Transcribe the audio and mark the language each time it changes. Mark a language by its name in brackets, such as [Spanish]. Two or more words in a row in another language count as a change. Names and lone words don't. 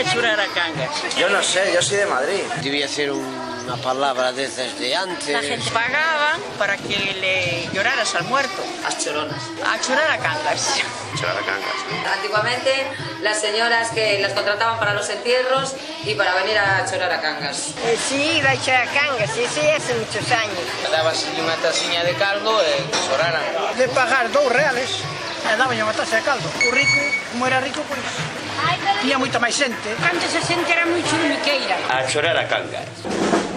[Spanish] llorar a Cangas. Yo no sé, yo soy de Madrid. Debía ser una palabra de esas de antes. La gente pagaba para que le lloraras al muerto. Las choronas. [Galician] A chorar a Cangas. Chorar a Cangas. [Spanish] Antiguamente las señoras que las contrataban para los entierros y para venir a [Galician] chorar a Cangas. [Spanish] Sí, iba a [Galician] chorar a Cangas, [Spanish] sí, hace muchos años. [Galician] Dábase unha taciña de caldo e choraran. De pagar R$2 e daban unha taza de caldo. O rico, como era rico, pois tiña moita máis xente. Antes a xente era moi churmiqueira. A chorar a Cangas.